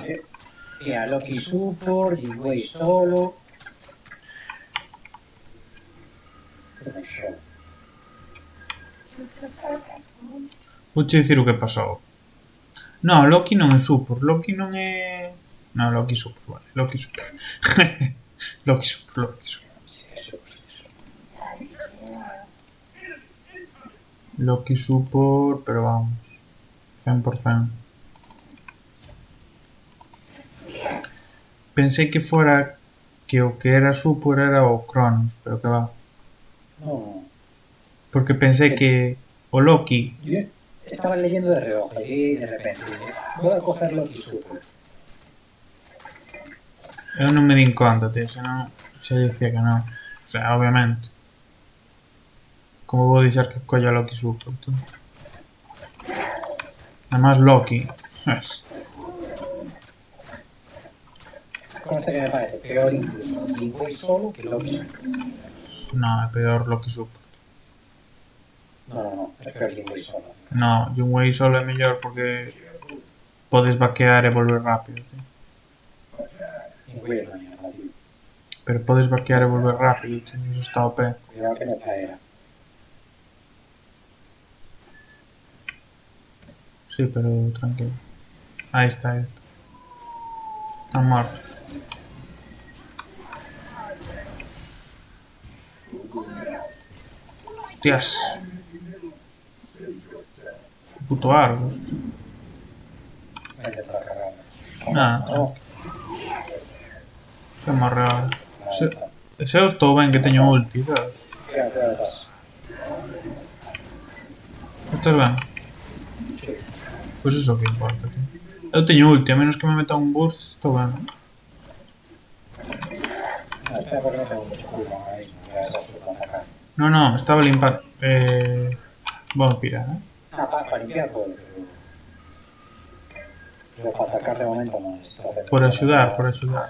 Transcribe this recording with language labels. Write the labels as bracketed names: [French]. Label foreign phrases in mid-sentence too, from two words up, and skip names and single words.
[Spanish] Mira, Loki Support, Jingwei solo. Todo solo. [Galician] Vouche dicir o que pasou. Non, Loki non é Support. Loki non é... Non, Loki Support, vale. Loki Support. Loki Support, Loki Support. [Spanish] Sí, eso. Loki Support, pero vamos. [Galician] 100%. Pensei que fora que o que era Support era o Cronos, pero que va. [Spanish] No. [Galician] Porque pensei que o Loki... [Spanish] Yo estaba leyendo de reojo y de repente voy a coger Loki Support. [Galician] Eu non me din conta, tío, senón xa dicía que non. [Spanish] O sea, [Galician] obviamente. Como vou dixer que colla Loki Support, [Spanish] tú? Además Loki... Conste que me parece peor incluso Jingwei solo que Loki Support. [Galician] Non, é peor Loki Support. [Spanish] No, es peor Jingwei solo. No, [Galician] Jungwei solo é mellor porque podes vaquear e volver rápido, tío. [Spanish] Jingwei es la mierda, tío. [Galician] Pero podes vaquear e volver rápido, tío. [Spanish] Eso está OP. Cuidado que no caerá. Sí, pero tranquilo. Ahí está, ahí está. Están muertos. Hostias. Puto Argos. Vete para cargar. Nada, No, [Galician] que morre ahora. Se eu estou ben que teño ulti, sabes? [Spanish] quédate atrás. [Galician] Estás ben? Pois iso que importa, tío. Eu teño ulti, a menos que me meta un burst, estou ben. [Spanish] No, espera porque no tengo mucho culo ahora mismo. Voy a esa surta acá. [Galician] No, estaba limpando. Vamos a pirar, [Spanish] Para limpiar puedo, pero para atacar de momento no es. [Galician] Por axudar, sí.